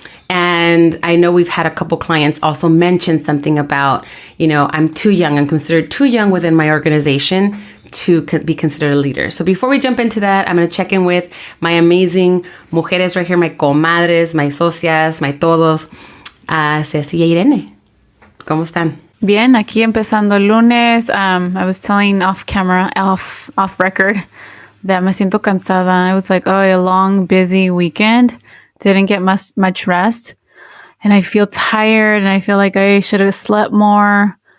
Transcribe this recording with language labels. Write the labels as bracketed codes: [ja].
[en] And I know we've had a couple clients also mention something about, I'm too young. I'm considered too young within my organization to be considered a leader. So before we jump into that, I'm going to check in with my amazing mujeres right here, my comadres, my socias, my todos, Ceci y Irene. [es] ¿Cómo están? Bien, aquí empezando el lunes. [en] I was telling off record, that [es] me siento cansada. [en] It was like, a long, busy weekend. Didn't get much rest. And I feel tired, and I feel like I should have slept more.